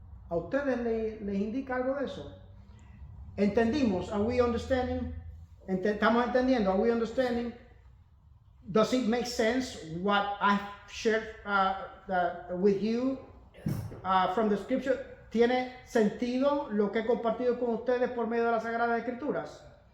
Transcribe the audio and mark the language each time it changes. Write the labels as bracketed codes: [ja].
[es] ¿A ustedes les indica algo de eso? ¿Entendimos? [en] Are we understanding? [es] ¿Estamos entendiendo? [en] Are we understanding? Does it make sense what I shared with you from the scripture? [es] ¿Tiene sentido lo que he compartido con ustedes por medio de las Sagradas Escrituras?